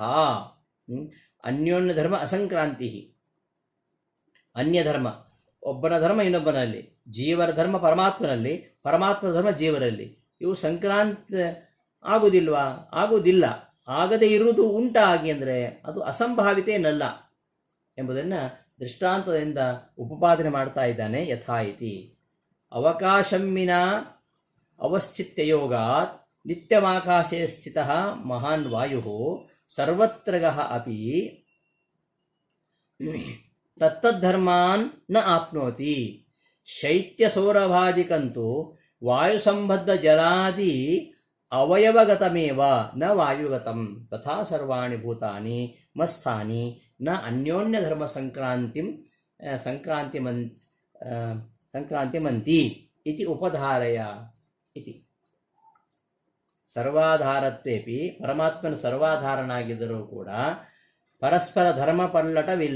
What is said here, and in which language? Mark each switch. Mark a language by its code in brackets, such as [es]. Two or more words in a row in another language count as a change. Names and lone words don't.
[kn] ಅನ್ಯೋನ್ಯ ಧರ್ಮ ಅಸಂಕ್ರಾಂತಿ, ಅನ್ಯ ಧರ್ಮ ಒಬ್ಬನ ಧರ್ಮ ಇನ್ನೊಬ್ಬನಲ್ಲಿ, ಜೀವರ ಧರ್ಮ ಪರಮಾತ್ಮನಲ್ಲಿ, ಪರಮಾತ್ಮ ಧರ್ಮ ಜೀವರಲ್ಲಿ, ಇವು ಸಂಕ್ರಾಂತ ಆಗುವುದಿಲ್ವಾ? ಆಗುವುದಿಲ್ಲ. ಆಗದೇ ಇರುವುದು ಉಂಟಾಗಿ ಅಂದರೆ ಅದು ಅಸಂಭಾವಿತ ಏನಲ್ಲ ಎಂಬುದನ್ನು ದೃಷ್ಟಾಂತದಿಂದ ಉಪಪಾದನೆ ಮಾಡ್ತಾ ಇದ್ದಾನೆ. [sa] ಯಥಾ ಇತಿ ಅವಕಾಶಮ್ಮಿನ ಅವಸ್ಥಿತ್ಯಯೋಗಾತ್ ನಿತ್ಯಮಾಕಾಶೇ ಸ್ಥಿತಃ ಮಹಾನ್ ವಾಯು ಸರ್ವತ್ರಗಃ ಅಪಿ ತತ್ತದ್ಧರ್ಮಾನ್ ನ ಆಪ್ನೋತಿ. ಶೈತ್ಯಸೌರಭಾದಿಕಂತೂ ವಾಯುಸಂಬದ್ಧ ಜಲಾದಿ ಅವಯವಗತಮೇವ ನ ವಾಯುಗತಂ ತಥಾ ಸರ್ವಾಣಿ ಭೂತಾನಿ ಮಸ್ಥಾನಿ ನ ಅನ್ಯೋನ್ಯ ಧರ್ಮ ಸಂಕ್ರಾಂತಿಮಂತಿ ಇತಿ ಉಪಧಾರಯ ಇತಿ. [kn] ಸರ್ವಾಧಾರತ್ವೇಪಿ, ಪರಮಾತ್ಮನ ಸರ್ವಾಧಾರನಾಗಿದ್ದರೂ ಕೂಡ ಪರಸ್ಪರ ಧರ್ಮ ಪಲ್ಲಟವಿಲ್ಲ.